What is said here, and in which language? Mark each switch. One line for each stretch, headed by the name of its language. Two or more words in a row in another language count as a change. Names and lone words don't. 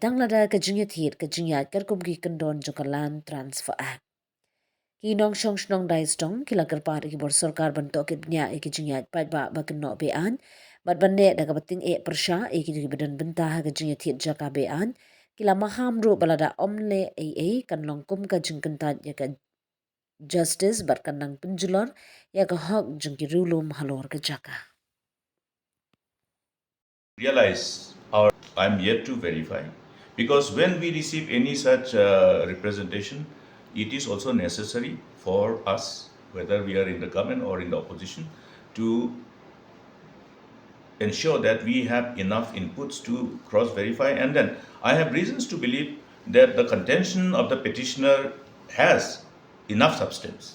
Khasi: tang lada ka jingïathied ka jingïat kar kum ki kendon joka
English: land transfer act
Khasi: ki nong shong shnong Daistong kila kerpa ki bor sarkar bantok ki nya ki jingïat pat ba kenno be-aiñ bat bande da ka bating pyrshah ki badan bentah ka jingïathied jaka be-aiñ kila Maham ru balada omle kan longkum ka jingkentat ya ka justice bar kanang penjulor ya ka hok jengki rulum halor ka jaka.
English: Realize I'm yet to verify because when we receive any such representation, it is also necessary for us, whether we are in the government or in the opposition, to ensure that we have enough inputs to cross-verify, and then I have reasons to believe that the contention of the petitioner has enough substance.